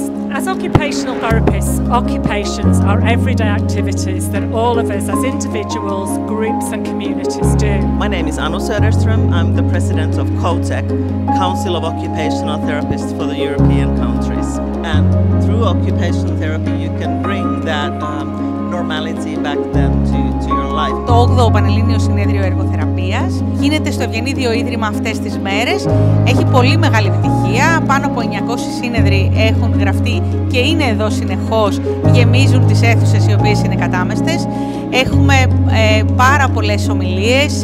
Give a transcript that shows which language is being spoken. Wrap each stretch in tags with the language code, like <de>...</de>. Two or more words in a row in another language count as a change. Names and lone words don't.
<en>As occupational therapists, occupations are everyday activities that all of us as individuals, groups and communities do. My name is Anu Söderström. I'm the President of COTEC, Council of Occupational Therapists for the European countries. And through occupational therapy you can bring that normality back then to your life.</en> <el>Το 8ο Πανελλήνιο Συνέδριο Εργοθεραπείας γίνεται στο Ευγενίδιο Ίδρυμα αυτές τις μέρες. Έχει πολύ μεγάλη επιτυχία. Πάνω από 900 σύνεδροι έχουν γραφτεί και είναι εδώ συνεχώς. Γεμίζουν τις αίθουσες οι οποίες είναι κατάμεστες. Έχουμε πάρα πολλές ομιλίες.</el>